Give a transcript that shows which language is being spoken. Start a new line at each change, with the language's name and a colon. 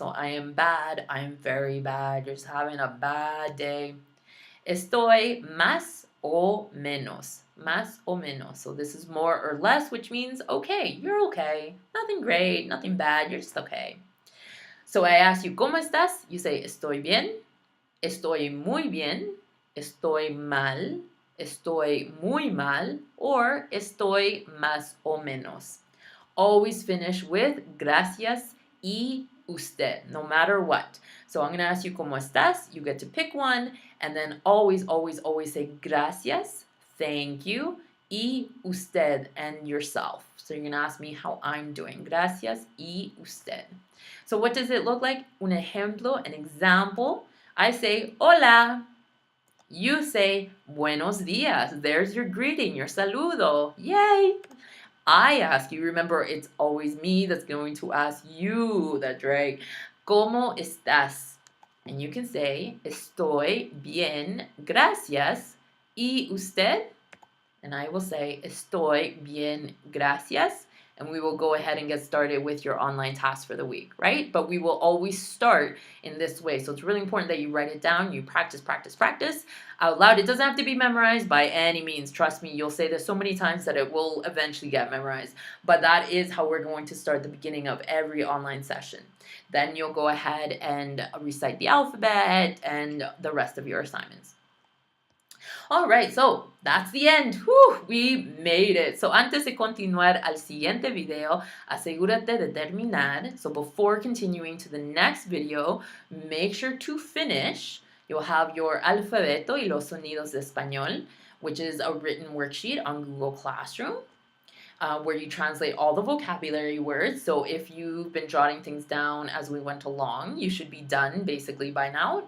English: So I am bad, I am very bad, just having a bad day.
Spanish: Estoy más o menos. Más o menos.
English: So this is more or less, which means okay, you're okay. Nothing great, nothing bad, you're just okay. So I ask you,
Spanish: ¿cómo estás?
English: You say,
Spanish: estoy bien, estoy muy bien, estoy mal, estoy muy mal, or estoy más o menos.
English: Always finish with
Spanish: gracias y usted,
English: no matter what. So I'm going to ask you,
Spanish: ¿cómo estás?
English: You get to pick one, and then always, always, always say gracias, thank you,
Spanish: y usted,
English: and yourself. So you're going to ask me how I'm doing.
Spanish: Gracias y usted.
English: So what does it look like?
Spanish: Un ejemplo,
English: an example. I say, hola. You say,
Spanish: buenos días.
English: There's your greeting, your saludo. Yay! I ask you, remember, it's always me that's going to ask you. That's right.
Spanish: ¿Cómo estás? And you can say, estoy bien, gracias. ¿Y usted? And I will say, estoy bien, gracias.
English: And we will go ahead and get started with your online task for the week, right? But we will always start in this way. So it's really important that you write it down, you practice, practice, practice out loud. It doesn't have to be memorized by any means. Trust me, you'll say this so many times that it will eventually get memorized. But that is how we're going to start the beginning of every online session. Then you'll go ahead and recite the alphabet and the rest of your assignments. Alright, so that's the end. Whew, we made it. So
Spanish: antes de continuar al siguiente video, asegúrate de terminar.
English: So before continuing to the next video, make sure to finish. You'll have your
Spanish: alfabeto y los sonidos de español,
English: which is a written worksheet on Google Classroom. Where you translate all the vocabulary words. So if you've been jotting things down as we went along, you should be done basically by now.